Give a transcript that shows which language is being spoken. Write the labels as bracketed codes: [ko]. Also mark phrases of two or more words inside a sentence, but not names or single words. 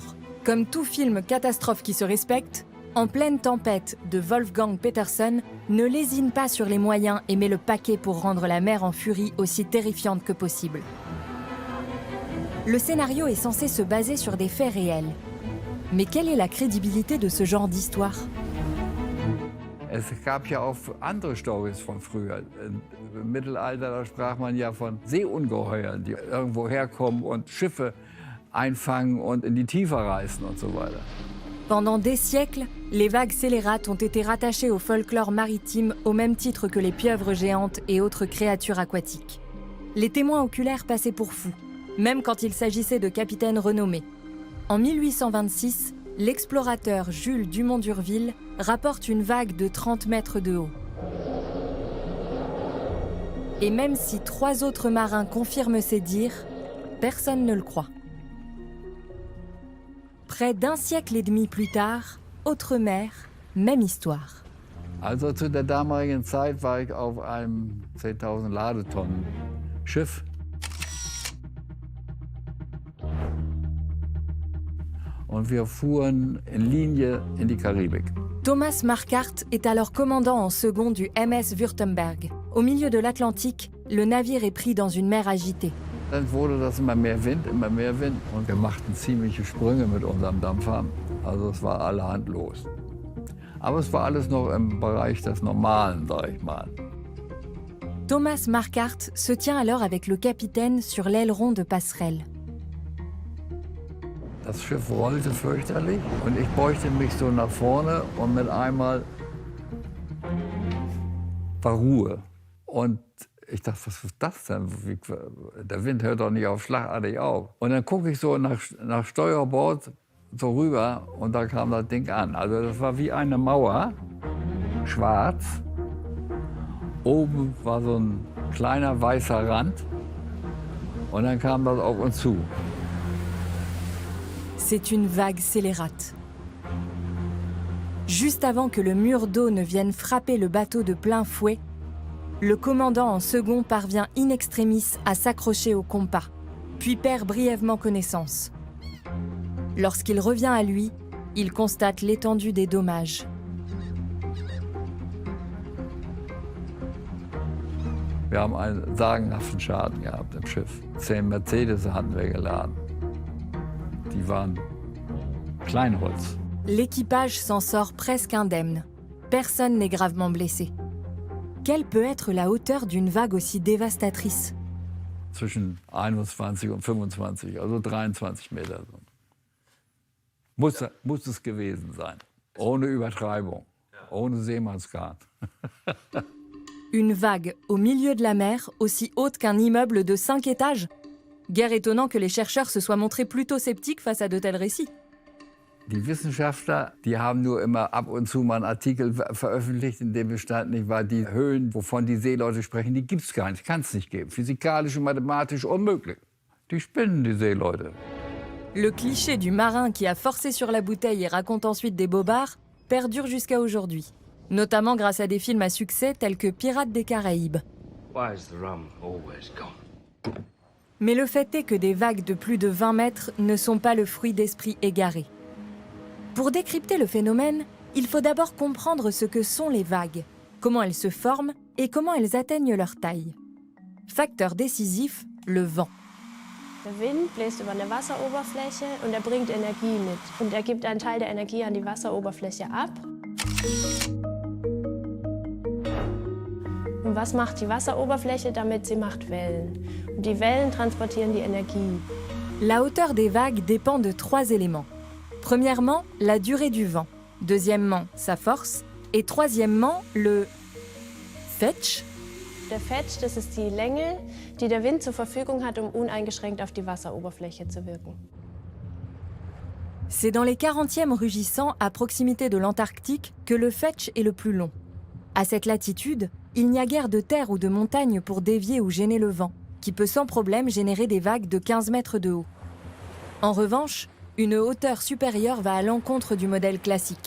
[fr] Comme tout film catastrophe qui se respecte, En pleine tempête de Wolfgang Petersen ne lésine pas sur les moyens et met le paquet pour rendre la mer en furie aussi terrifiante que possible. Le scénario est censé se baser sur des faits réels. Mais quelle est la crédibilité de ce genre d'histoire ? [de] Es gab ja auch andere Storys von früher. Im Mittelalter da sprach man ja von Seeungeheuern, die irgendwo herkommen und Schiffe einfangen und in die Tiefe reißen und so weiter. [fr] Pendant des siècles, les vagues scélérates ont été rattachées au folklore maritime au même titre que les pieuvres géantes et autres créatures aquatiques. Les témoins oculaires passaient pour fous, même quand il s'agissait de capitaines renommés. En 1826, l'explorateur Jules Dumont d'Urville rapporte une vague de 30 mètres de haut. Et même si 3 autres marins confirment ces dires, personne ne le croit. Près d'un siècle et demi plus tard, autre mer, même histoire. [de] Also zu der damaligen Zeit war ich auf einem 10.000 Ladetonnen Schiff. Und wir fuhren in Linie in die Karibik. [fr] Thomas Marquardt est alors commandant en second du MS Württemberg. Au milieu de l'Atlantique, le navire est pris dans une mer agitée. [de] Dann wurde das immer mehr Wind und wir machten ziemliche Sprünge mit unserem Dampfer. Also es war allerhand los. Aber es war alles noch im Bereich des Normalen, sag ich mal. [fr] Thomas Marquardt se tient alors avec le capitaine sur l'aileron de passerelle. [de] Das Schiff rollte fürchterlich und ich beugte mich so nach vorne und mit einmal war Ruhe. Und ich dachte, was ist das denn? Der Wind hört doch nicht auf schlagartig auf. Und dann gucke ich so nach Steuerbord so rüber und da kam das Ding an. Also das war wie eine Mauer, schwarz. Oben war so ein kleiner weißer Rand und dann kam das auf uns zu. [fr] C'est une vague scélérate. Juste avant que le mur d'eau ne vienne frapper le bateau de plein fouet, le commandant en second parvient [la] in extremis [fr] à s'accrocher au compas, puis perd brièvement connaissance. Lorsqu'il revient à lui, il constate l'étendue des dommages. [de] Wir haben einen sagenhaften Schaden gehabt im Schiff. 10 Mercedes hatten wir geladen. Die waren Kleinholz. [fr] L'équipage s'en sort presque indemne. Personne n'est gravement blessé. Quelle peut être la hauteur d'une vague aussi dévastatrice? [de] Zwischen 21 und 25, also 23 Meter. Muss es gewesen sein. Ohne Übertreibung, ohne Seemannsgarn. [fr] Une vague au milieu de la mer, aussi haute qu'un immeuble de 5 étages? Guère étonnant que les chercheurs se soient montrés plutôt sceptiques face à de tels récits. [de] Die Wissenschaftler, die haben nur immer ab und zu mal einen Artikel veröffentlicht, in dem bestand, nicht wahr, die Höhen, wovon die Seeleute sprechen, die gibt es gar nicht, kann es nicht geben. Physikalisch und mathematisch unmöglich. Die spinnen, die Seeleute. [fr] Le cliché du marin qui a forcé sur la bouteille et raconte ensuite des bobards perdure jusqu'à aujourd'hui. Notamment grâce à des films à succès tels que Pirates des Caraïbes. [en] Why is the rum always gone? [fr] Mais le fait est que des vagues de plus de 20 mètres ne sont pas le fruit d'esprits égarés. Pour décrypter le phénomène, il faut d'abord comprendre ce que sont les vagues, comment elles se forment et comment elles atteignent leur taille. Facteur décisif, le vent. [de] Der Wind bläst über eine Wasseroberfläche und er bringt Energie mit. Und er gibt einen Teil der Energie an die Wasseroberfläche ab. Und was macht die Wasseroberfläche damit? Sie macht Wellen. Und die Wellen transportieren die Energie. [fr] La hauteur des vagues dépend de 3 éléments. Premièrement, la durée du vent. Deuxièmement, sa force. Et troisièmement, le fetch. [de] Der Fetch, das ist die Länge, die der Wind zur Verfügung hat, uneingeschränkt auf die Wasseroberfläche zu wirken. [fr] C'est dans les 40e rugissants, à proximité de l'Antarctique, que le Fetch est le plus long. À cette latitude, il n'y a guère de terre ou de montagne pour dévier ou gêner le vent, qui peut sans problème générer des vagues de 15 mètres de haut. En revanche, une hauteur supérieure va à l'encontre du modèle classique.